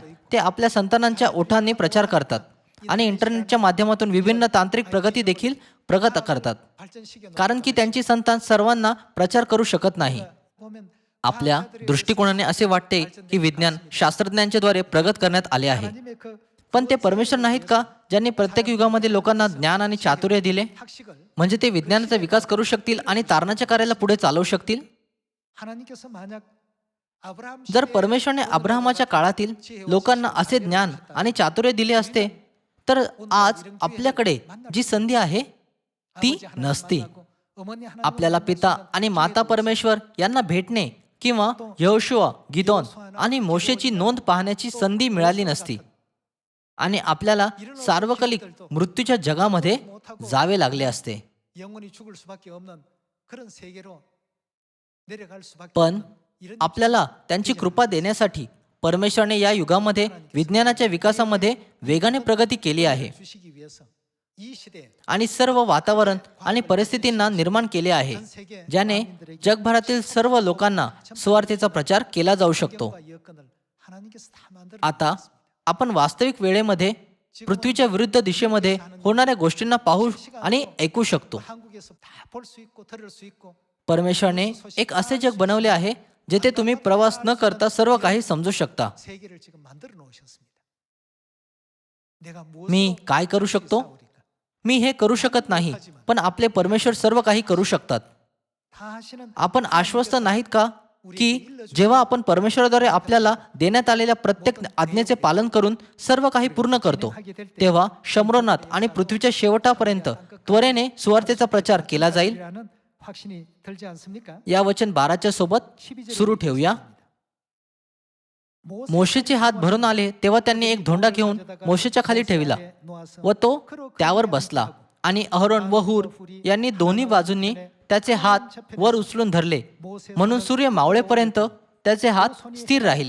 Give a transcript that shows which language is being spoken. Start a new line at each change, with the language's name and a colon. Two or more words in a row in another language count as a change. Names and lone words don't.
Marathi: ते आपल्या संतानांच्या ओठांनी प्रचार करतात आणि इंटरनेटच्या माध्यमातून विभिन्न तांत्रिक प्रगती देखील प्रगत करतात,
Korean: 발전시켜
Marathi: कारण की त्यांची संतान सर्वांना प्रचार करू शकत नाही.
Korean: 보면
Marathi: आपल्या दृष्टिकोनाने असे वाटते की विज्ञान शास्त्रज्ञांच्या द्वारे प्रगत करण्यात आले आहे.
Korean: 하나님의 그
Marathi: पण ते परमेश्वर नाहीत का ज्यांनी प्रत्येक युगामध्ये लोकांना ज्ञान आणि चातुर्य दिले?
Korean: 학식을
Marathi: म्हणजे ते विज्ञानाचा विकास करू शकतील आणि तारणाच्या कार्याला पुढे चालवू शकतील.
Korean: 하나님께서 만약 아브라함
Marathi: जर
Korean: 시대에
Marathi: परमेश्वराने अब्राहमाच्या काळातील लोकांना असे ज्ञान आणि चातुर्य दिले असते तर आज आपल्याकडे जी संधी आहे ती
Korean: 아버지 하나님
Marathi: नसती.
Korean: 만나고 어머니 하나님
Marathi: आपल्याला पिता आणि माता परमेश्वर यांना भेटणे किंवा यहोशुआ, गिदोन आणि मोशेची नोंद पाहण्याची संधी मिळाली नसती आणि आपल्याला सार्वकालिक मृत्यूच्या जगामध्ये जावे लागले असते.
Korean: 영원히 죽을 수밖에 없는 그런 세계로 내려갈 수밖에
Marathi: पण
Korean: 없는 이런
Marathi: आपल्याला त्यांची कृपा देण्यासाठी परमेश्वराने या युगामध्ये विज्ञानाच्या विकासामध्ये वेगाने प्रगती केली आहे
Korean: 주시기 위해서 이 시대에
Marathi: आणि सर्व वातावरण आणि परिस्थितींना निर्माण केले आहे
Korean: 전 세계
Marathi: ज्याने जगभरातील सर्व लोकांना सुवार्तेचा प्रचार केला जाऊ शकतो.
Korean: 과 여건을 하나님께서 다 만들어
Marathi: आता आपण वास्तविक वेळेमध्ये पृथ्वीच्या विरुद्ध दिशेमध्ये होणाऱ्या गोष्टींना पाहू आणि ऐकू शकतो.
Korean: 한국에서 다 볼 수 있고 들을 수 있고
Marathi: परमेश्वराने एक असे जग बनवले आहे जेथे तुम्ही प्रवास न करता सर्व काही समजू शकता.
Korean: 세계를 지금 만들어 놓으셨습니다. 내가
Marathi: मी
Korean: 무엇으로
Marathi: काय करू शकतो?
Korean: 싸우리까?
Marathi: मी हे करू शकत नाही, पण आपले परमेश्वर सर्व काही करू शकतात.
Korean: 다 하시는
Marathi: आपण आश्वस्त नाहीत का की जेव्हा आपण परमेश्वराद्वारे आपल्याला देण्यात आलेल्या प्रत्येक आज्ञेचे पालन करून सर्व काही पूर्ण करतो तेव्हा शम्रोनात आणि पृथ्वीच्या शेवटापर्यंत त्वरेने सुवार्तेचा प्रचार केला जाईल.
Korean: 라는 확신이 들지 않습니까?
Marathi: या वचन 12च्या सोबत सुरू ठेवूया. मोशेचे हात भरून आले तेव्हा त्यांनी एक धोंडा घेऊन मोशेच्या खाली ठेविला व तो त्यावर बसला आणि अहरोन व हूर यांनी दोन्ही बाजूंनी त्याचे हात वर उचलून धरले म्हणून सूर्य मावळेपर्यंत त्याचे हात स्थिर राहिले.